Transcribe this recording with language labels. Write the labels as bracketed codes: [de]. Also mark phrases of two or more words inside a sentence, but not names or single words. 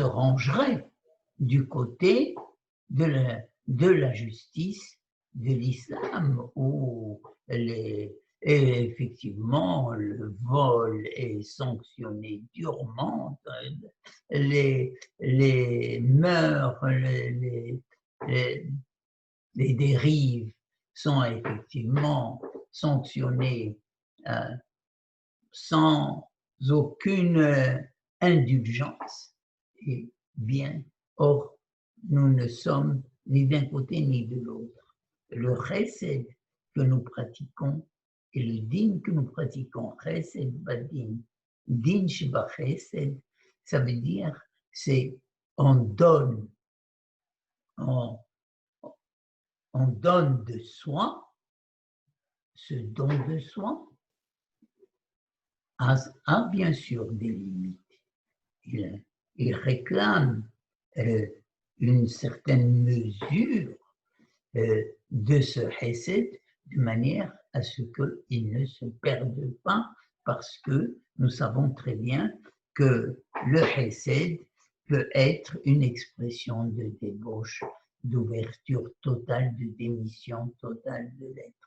[fr] rangerait du côté de la justice de l'islam, où effectivement le vol est sanctionné durement, les mœurs, les dérives sont effectivement sanctionnées sans aucune indulgence. Et bien, or, nous ne sommes ni d'un côté ni de l'autre. Le chesed que nous pratiquons et le din que nous pratiquons, [he] חסד בדין דין שבחסד, [fr] ça veut dire c'est on donne de soi, ce don de soi a bien sûr des limites. Il réclame une certaine mesure de ce chesed de manière à ce qu'il ne se perde pas, parce que nous savons très bien que le chesed peut être une expression de débauche, d'ouverture totale, de démission totale de l'être.